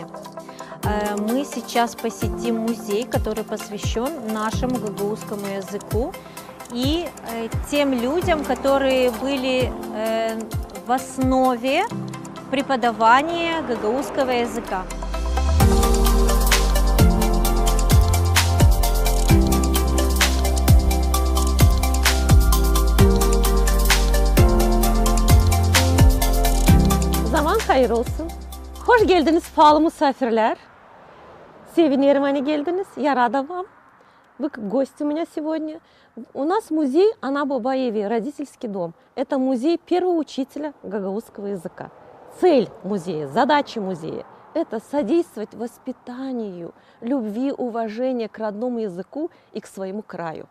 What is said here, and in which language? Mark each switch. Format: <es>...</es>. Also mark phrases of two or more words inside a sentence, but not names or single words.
<ru>Мы сейчас посетим музей, который посвящен нашему гагаузскому языку и тем людям, которые были в основе преподавания гагаузского языка.</ru> <gag>Zaman hayır olsun. Hoş geldiniz pahalı misafirler. Sevinirim,</gag> <ru>они geldiniz. Я рада вам. Вы как гости у меня сегодня. У нас музей Ана-Баба-Еви, родительский дом. Это музей первого учителя гагаузского языка. Цель музея, задача музея – это содействовать воспитанию, любви, уважения к родному языку и к своему краю.</ru>